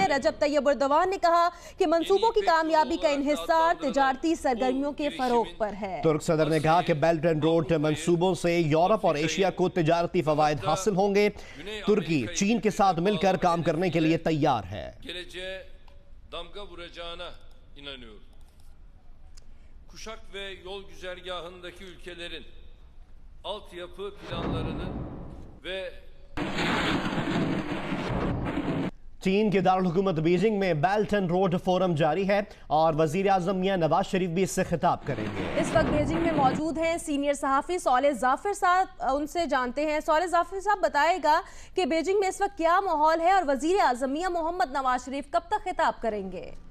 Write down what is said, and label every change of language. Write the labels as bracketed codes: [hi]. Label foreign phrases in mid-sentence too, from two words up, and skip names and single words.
[ur] رجب طیب اردوغان نے کہا کہ منصوبوں کی کامیابی کا انحصار تجارتی سرگرمیوں کے فروغ پر ہے. ترک صدر نے کہا کہ بیلٹ اینڈ روڈ منصوبوں سے یورپ اور ایشیا کو تجارتی فوائد حاصل ہوں گے. ترکی چین کے ساتھ مل کر کام کرنے کے لیے تیار ہے. [tr] Kuşak ve yol güzergahındaki ülkelerin altyapı planlarını ve [ur] چین کے دارالحکومت بیجنگ میں بیلٹ اینڈ روڈ فورم جاری ہے اور وزیر اعظم میاں نواز شریف بھی اس سے خطاب کریں گے. اس وقت بیجنگ میں موجود ہیں سینئر صحافی سولے جعفر صاحب، ان سے جانتے ہیں. سولے جعفر صاحب بتائے گا کہ بیجنگ میں اس وقت کیا ماحول ہے اور وزیر اعظم میاں محمد نواز شریف کب تک خطاب کریں گے?